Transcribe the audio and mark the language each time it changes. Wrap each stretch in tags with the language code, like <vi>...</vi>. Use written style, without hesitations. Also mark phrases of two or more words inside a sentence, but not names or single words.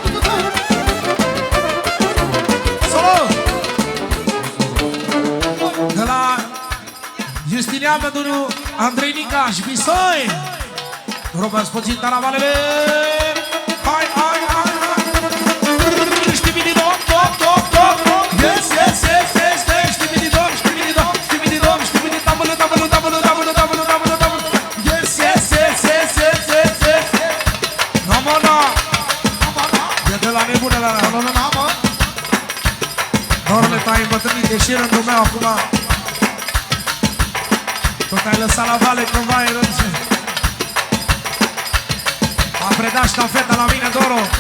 <ro>Solo! De la Justinian pentru Andrei Nica și Bisoi. Rugăm puțin taravalele. Hai, hai, hai, hai. Știbididom, top, top, top.</ro> <en>Yes, yes, yes, yes, yes. Știbididom, știbididom, știbididom, știbididom. Tabulu, tabulu, tabulu, tabulu, tabulu, tabulu, tabulu. Yes, yes, yes, yes, yes, yes, yes.</en> <ro>No, mă, no. E de la nebune la la. Nu, mă. Dorule, t-ai îmbătrânit, e și rândul meu acum. Tot ai lăsat la vale cumva în rând. Am predat ștafeta la mine, Doro.</ro>